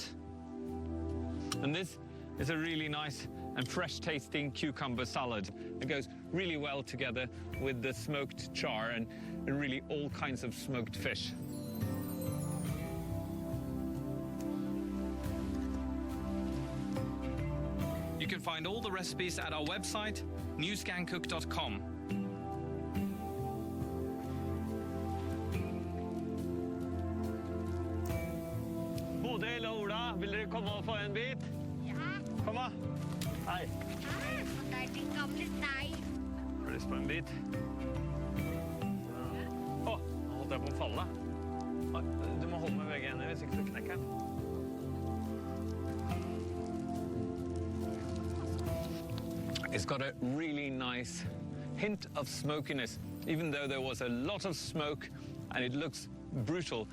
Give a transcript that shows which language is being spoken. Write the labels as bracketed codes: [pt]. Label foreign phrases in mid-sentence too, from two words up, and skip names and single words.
[en] And this is a really nice and fresh tasting cucumber salad. It goes really well together with the smoked char and really all kinds of smoked fish. You can find all the recipes at our website, newscancook.com. [no] Bodil og Ola, vil dere komme og få en bit? Ja. Kom da. Hei. Og der er din gamle stein. Har du lyst på en bit? Nå holdt jeg på å falle. Du må holde med begge ender, hvis ikke så knekker den. [en] It's got a really nice hint of smokiness, even though there was a lot of smoke and it looks brutal.